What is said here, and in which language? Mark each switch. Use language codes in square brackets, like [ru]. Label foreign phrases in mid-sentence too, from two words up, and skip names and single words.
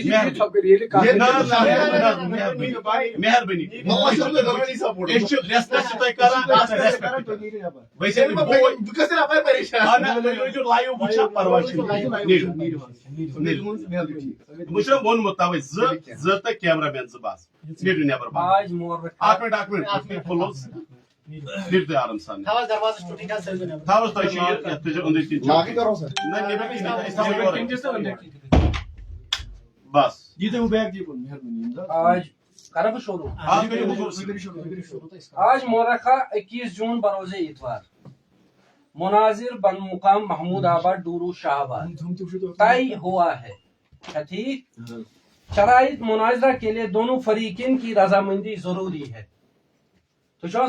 [ks] مہربٲنی أسۍ چھِ ریسپیکٹ چھِ تُہۍ کران تُہۍ روٗزِو لایِو وٕچھان پرواے چھُنہٕ بہٕ چھُسو ووٚنمُت توے زٕ تہٕ کیمرا مین زٕ بس نیٖرِو نٮ۪بر [ur] آج مورخہ [ks] اکھ مِنٹ کھُلوس نیٖرِو تُہۍ آرام سان تھاوَس دروازس ٹُٹی حظ تھٲیزیو نٮ۪بر تھاوَس تۄہہِ چھُ یہِ یتھ تھٲیزیو أنٛدٕرۍ کِنۍ نہ نٮ۪بر کِنۍ أسۍ تھاوو یورے بس آج کرا بہٕ شروع [ur] آج مورخہ 21 جون بروز اتوار مناظر بن مقام محمود آباد ڈورو شاہ آباد طے ہوا ہے ٹھیک شرائط مناظرہ کے لیے دونوں فریقین کی رضامندی ضروری ہے تو